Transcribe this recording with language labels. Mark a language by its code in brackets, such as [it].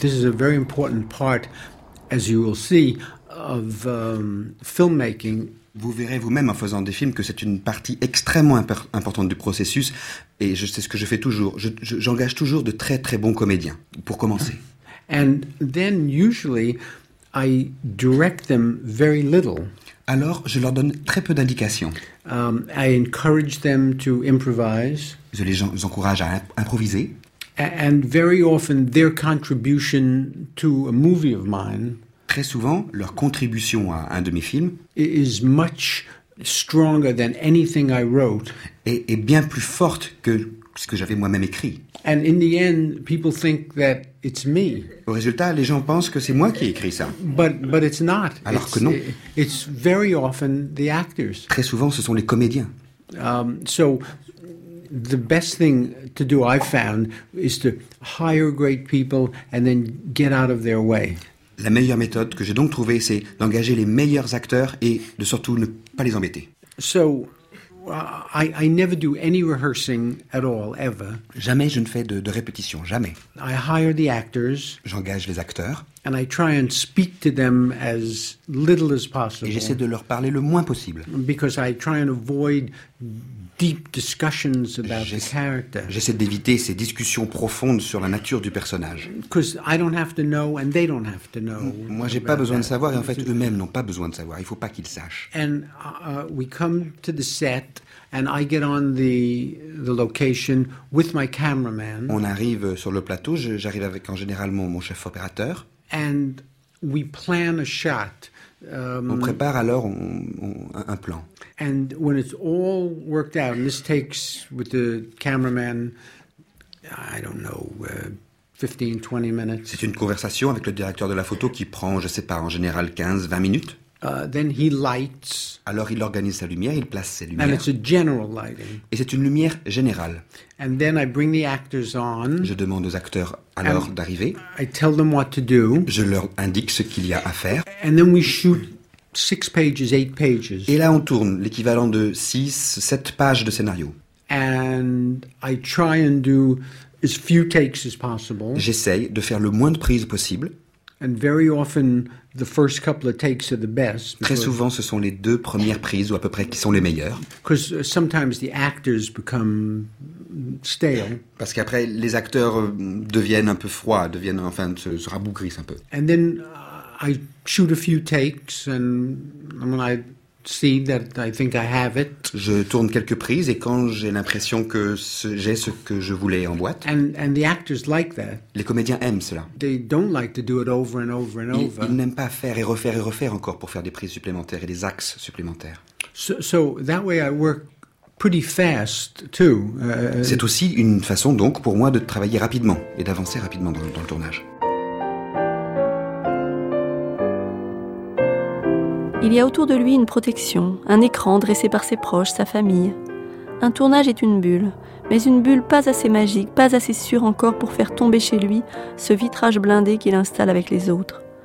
[en] This is a very important part, as you will see, of filmmaking. [fr] Vous verrez vous-même en faisant des films que c'est une partie extrêmement importante du processus, et c'est ce que je fais toujours. J'engage toujours de très, très bons comédiens pour commencer. [en] And then usually I direct them very little. [fr] Alors, je leur donne très peu d'indications. [en] I encourage them to improvise. [fr] Je les encourage à improviser. [en] And very often their contribution to a movie of mine. [fr] Très souvent, leur contribution à un de mes films [en] is much stronger than anything I wrote. [fr] Est bien plus forte que ce que j'avais moi-même écrit. [en] And in the end, people think that it's me. [fr] Au résultat, les gens pensent que c'est moi qui ai écrit ça. [en] But it's not. [fr] Alors [en] it's, [fr] que non. [en] It's very often the actors. [fr] Très souvent, ce sont les comédiens. [en] So the best thing to do, I've found, is to hire great people and then get out of their way. [fr] La meilleure méthode que j'ai donc trouvée, c'est d'engager les meilleurs acteurs et de surtout ne pas les embêter. [en] So, I never do any rehearsing at all, ever. [fr] Jamais je ne fais de répétition, jamais. [en] I hire the actors. [fr] J'engage les acteurs. [en] And I try and speak to them as little as possible. [fr] Et j'essaie de leur parler le moins possible. [en] Because I try and avoid deep discussions about the character. [fr] J'essaie d'éviter ces discussions profondes sur la nature du personnage. [en] Because I don't have to know and they don't have to know. [fr] Moi, j'ai pas besoin de savoir et en fait, eux-mêmes n'ont pas besoin de savoir. Il faut pas qu'ils sachent. [en] And we come to the set and I get on the location with my cameraman. [fr] On arrive sur le plateau. J'arrive avec en général mon chef opérateur. [en] And we plan a shot. [fr] On prépare alors un plan. [en] And when it's all worked out, and this takes with the cameraman, I don't know, 15-20 minutes. [fr] C'est une conversation avec le directeur de la photo qui prend, je sais pas, en général 15-20 minutes. [en] Then he lights. [fr] Alors il organise sa lumière, il place ses lumières. [en] And it's a general lighting. [fr] Et c'est une lumière générale. [en] And then I bring the actors on. [fr] Je demande aux acteurs alors d'arriver. [en] I tell them what to do. [fr] Je leur indique ce qu'il y a à faire. [en] And then we shoot 6 pages, 8 pages. [fr] Et là on tourne l'équivalent de 6-7 pages de scénario. [en] And I try and do as few takes as possible. [fr] J'essaye de faire le moins de prises possible. [en] And very often the first couple of takes are the best. [fr] Très souvent, ce sont les deux premières prises ou à peu près qui sont les meilleures. [en] Because sometimes the actors become stale. [fr] Parce qu'après, les acteurs deviennent un peu froids, deviennent enfin se rabougrissent un peu. [en] And then I shoot a few takes, and when I see that I think I have it. [fr] Je tourne quelques prises et quand j'ai l'impression que j'ai ce que je voulais en boîte. [en] And the actors like that. [fr] Les comédiens aiment cela. [en] They don't like to do it over and over and over. [fr] Ils n'aiment pas faire et refaire encore pour faire des prises supplémentaires et des axes supplémentaires. [en] So that way I work pretty fast too. [fr] C'est aussi une façon donc pour moi de travailler rapidement et d'avancer rapidement dans le tournage. Il y a autour de lui une protection, un écran dressé par ses proches, sa famille. Un tournage est une bulle, mais une bulle pas assez magique, pas assez sûre encore pour faire tomber chez lui ce vitrage blindé qu'il installe avec les autres.